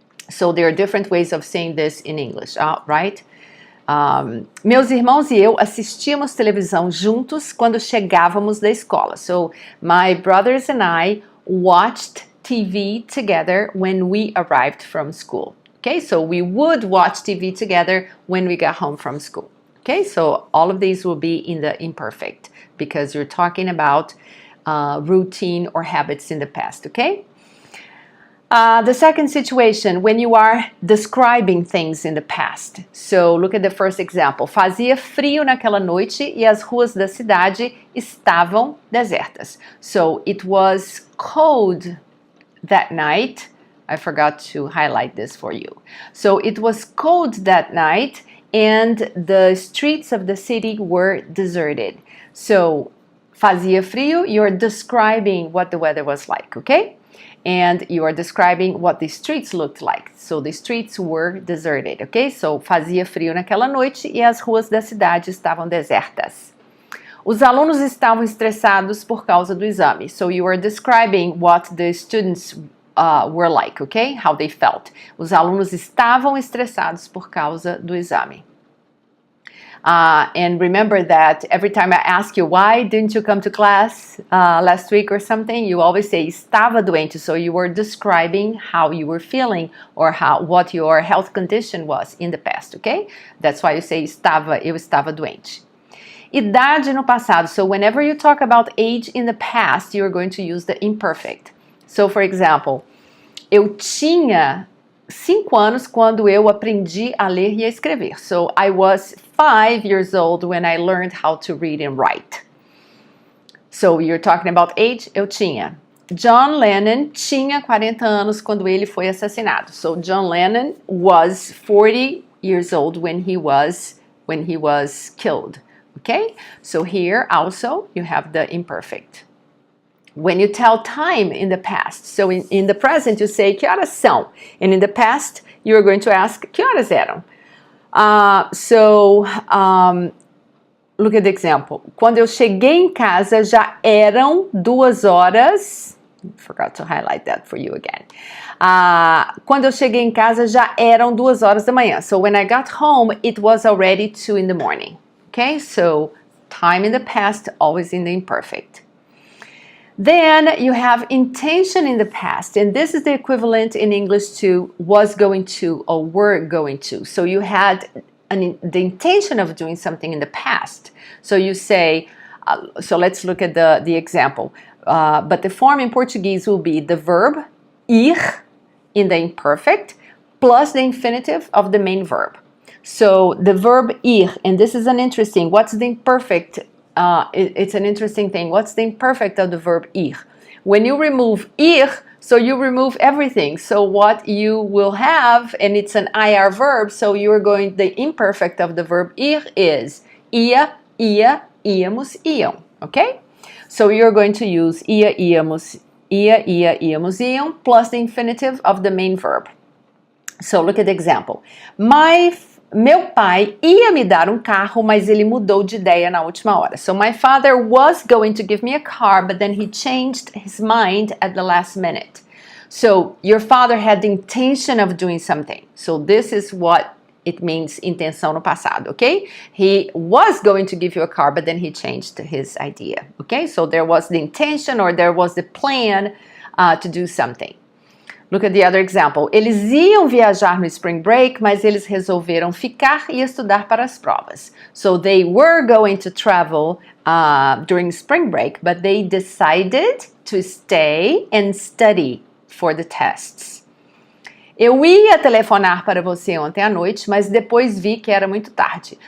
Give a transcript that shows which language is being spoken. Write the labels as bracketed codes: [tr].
[en] So there are different ways of saying this in English, right? [pt] Meus irmãos e eu assistíamos televisão juntos quando chegávamos da escola. [en] So, my brothers and I watched TV together when we arrived from school. Okay, so we would watch TV together when we got home from school. Okay, so all of these will be in the imperfect because you're talking about routine or habits in the past, okay? The second situation, when you are describing things in the past. So, look at the first example. [pt] Fazia frio naquela noite e as ruas da cidade estavam desertas. [en] So, it was cold that night. I forgot to highlight this for you. So, it was cold that night and the streets of the city were deserted. So, [pt] fazia frio, [en] you're describing what the weather was like, okay? And you are describing what the streets looked like. So, the streets were deserted, okay? [pt] So, fazia frio naquela noite e as ruas da cidade estavam desertas. Os alunos estavam estressados por causa do exame. [en] So, you are describing what the students were like, okay? How they felt. [pt] Os alunos estavam estressados por causa do exame. [en] And remember that every time I ask you, why didn't you come to class last week or something, you always say [pt] estava doente. [en] So you were describing how you were feeling or what your health condition was in the past, okay? That's why you say [pt] eu estava doente. Idade no passado. [en] So whenever you talk about age in the past, you're going to use the imperfect. So, for example, [pt] eu tinha 5 anos quando eu aprendi a ler e a escrever. [en] So, I was 5 years old when I learned how to read and write. So, you're talking about age, [pt] eu tinha. John Lennon tinha 40 anos quando ele foi assassinado. [en] So, John Lennon was 40 years old when he was killed. Okay? So, here also you have the imperfect. When you tell time in the past, so in the present you say [pt] que horas são, [en] and in the past you're going to ask [pt] que horas eram. [en] Look at the example. [pt] Quando eu cheguei em casa já eram 2 horas. [en] Forgot to highlight that for you again. [pt] Quando eu cheguei em casa já eram 2 horas da manhã. [en] So when I got home, it was already 2 in the morning. Okay, so time in the past, always in the imperfect. Then you have intention in the past, and this is the equivalent in English to was going to or were going to. So you had the intention of doing something in the past. So you say, so let's look at the example. But the form in Portuguese will be the verb ir in the imperfect plus the infinitive of the main verb. So the verb ir, and this is what's the imperfect? It's an interesting thing. What's the imperfect of the verb ir? When you remove ir, so you remove everything. So what you will have, and it's an IR verb, so the imperfect of the verb ir is [pt] ia, íamos, iam. [en] Okay? So you're going to use [pt] ia, íamos, iam, [en] plus the infinitive of the main verb. So look at the example. [pt] Meu pai ia me dar carro, mas ele mudou de ideia na última hora. [en] So my father was going to give me a car, but then he changed his mind at the last minute. So your father had the intention of doing something. So this is what it means [pt] intenção no passado, [en] okay? He was going to give you a car, but then he changed his idea, okay? So there was the intention or there was the plan to do something. Look at the other example. [pt] Eles iam viajar no [en] spring break, [pt] mas eles resolveram ficar e estudar para as provas. [en] So they were going to travel during spring break, but they decided to stay and study for the tests. [pt] Eu ia telefonar para você ontem à noite, mas depois vi que era muito tarde.